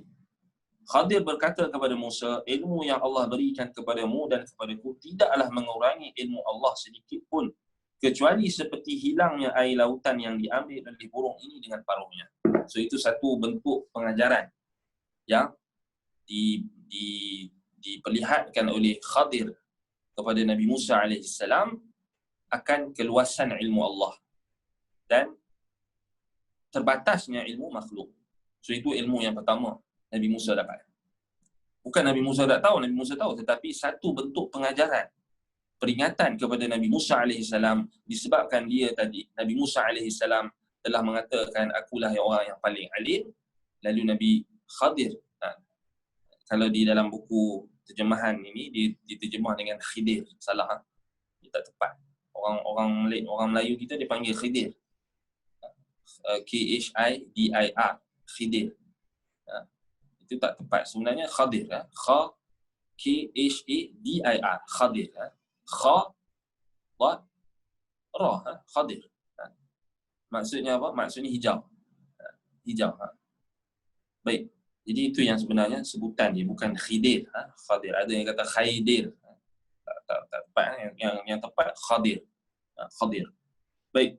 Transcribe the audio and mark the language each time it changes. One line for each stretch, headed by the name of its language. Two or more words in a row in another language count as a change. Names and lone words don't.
Malay: Khadir berkata kepada Musa, ilmu yang Allah berikan kepadamu dan kepadaku tidaklah mengurangi ilmu Allah sedikit pun, kecuali seperti hilangnya air lautan yang diambil oleh burung ini dengan paruhnya. So itu satu bentuk pengajaran yang diperlihatkan oleh Khadir kepada Nabi Musa AS akan keluasan ilmu Allah dan terbatasnya ilmu makhluk. So itu ilmu yang pertama Nabi Musa dapat. Bukan Nabi Musa tak tahu, Nabi Musa tahu, tetapi satu bentuk pengajaran, peringatan kepada Nabi Musa AS disebabkan dia tadi, Nabi Musa AS telah mengatakan akulah orang yang paling alim. Lalu Nabi Khadir, kalau di dalam buku terjemahan ini diterjemah dengan Khidir, salah, dia tak tepat. Orang Melayu kita dia panggil Khidir, K-H-I-D-I-R, Khidir. Itu tak tepat, sebenarnya Khadir, K-H-A-D-I-R, Khadir, Kha Dad Ra, Khadir. Maksudnya apa? Maksudnya hijau. Hijau. Baik. Jadi itu yang sebenarnya sebutan dia, bukan Khidir. Khadir. Ada yang kata Khaidir. Tak tepat. Yang tepat Khadir. Khadir. Baik.